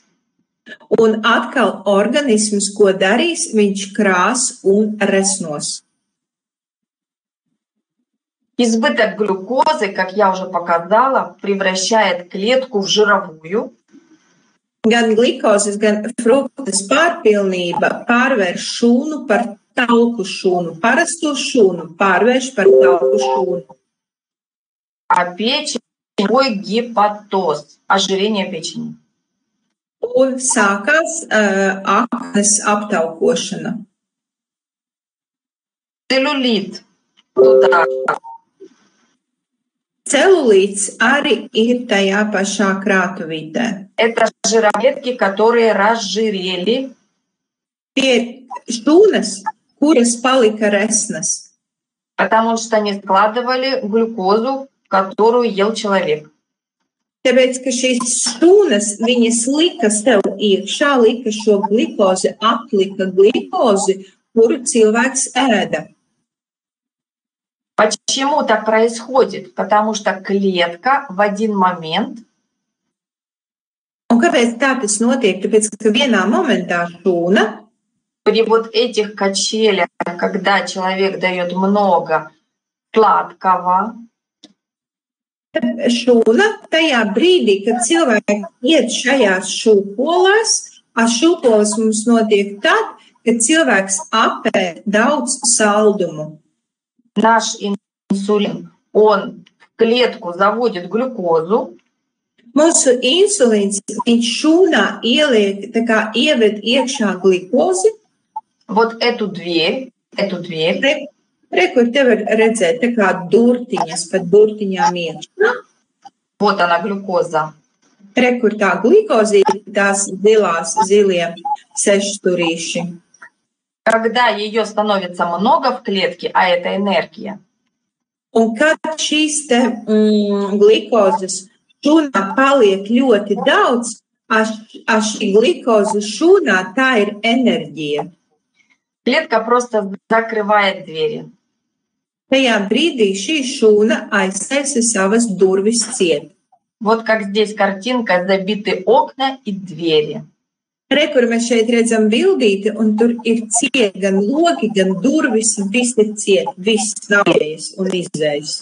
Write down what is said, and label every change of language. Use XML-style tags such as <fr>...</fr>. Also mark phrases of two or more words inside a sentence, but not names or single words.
<lv>Un atkal organisms, ko darīs, viņš krās un resnos.</lv> <ru>Избыток глюкозы, как я уже показала, превращает клетку в жировую.</ru> <lv>Gan glikozes, gan fruktas pārpilnība pārvērš šūnu par tauku šūnu, parasto šūnu pārvērš par tauku šūnu.</lv> <ru>А печень – твой гепатоз, ожирение печени.</ru> <lv>Un sākās aknas aptaukošana.</lv> <ru>Целлюлит туда.</ru> <lv>Celulīts arī ir tajā pašā krātuvītē.</lv> <ru>Это жировклетки, которые разжирели.</ru> <lv>Tie šūnas, kuras palika resnas.</lv> <ru>Потому что они складывали глюкозу, которую ел человек.</ru> <lv>Tāpēc, ka šīs šūnas, viņas lika sev iekšā, lika šo glikozi, aplika glikozi, kuru cilvēks ēda.</lv> <ru>Почему так происходит? Потому что клетка в один момент</ru> <lv>Un kāpēc tā tas notiek? Tāpēc, ka vienā momentā šūna</lv> <ru>При вот этих качелях, когда человек дает много сладкого,</ru> <lv>šūna tajā brīdī, kad cilvēki iet šajās šūpolās, šūpoles mums notiek tad, kad cilvēks apēd daudz saldumu.</lv> <ru>наш инсулин, он в клетку заводит глюкозу,</ru> <lv>Mūsu insulīns, viņš šūnā ieliek, tā kā ieved iekšā glikozi.</lv> <ru>вот эту дверь,</ru> <lv>Re, kur te var redzēt, tā kā durtiņas, pat durtiņām iekšā.</lv> <ru>вот она глюкоза.</ru> <lv>Re, kur tā glikozi ir tās zilie sešsturīši.</lv> <ru>Когда ее становится много в клетке, а это энергия,</ru> <lv>Un kad šīs te glikozes šūnā paliek ļoti daudz, šī glikoze šūnā tā ir enerģija.</lv> <ru>клетка просто закрывает двери.</ru> <lv>Tajā brīdī šī šūna aiztaisa savas durvis ciet.</lv> <ru>Вот как здесь картинка, забиты окна и двери.</ru> <lv>Re, kur mēs šeit redzam bildīti, un tur ir ciet gan logi, gan durvis, un viss ir ciet, viss nav ieejas un izējas.</lv>